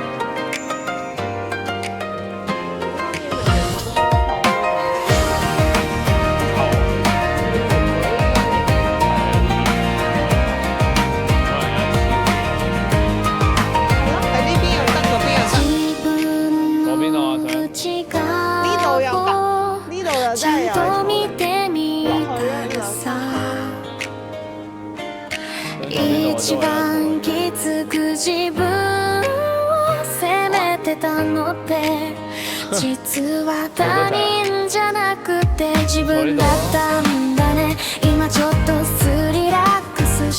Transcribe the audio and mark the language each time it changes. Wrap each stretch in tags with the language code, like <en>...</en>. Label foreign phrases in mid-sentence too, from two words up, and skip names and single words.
<yue>喺呢邊又得，嗰邊又得。嗰邊啊，想。呢度又得，呢度又</yue> <ja>ち</ja> <yue>真係有</yue> <ja>ゃんと見</ja> <yue>坐。</yue> <ja>てみたらさ一番きつく自分を責めてたのって実は他人じゃなくて自分だったんだね今ちょっとリラックス</ja>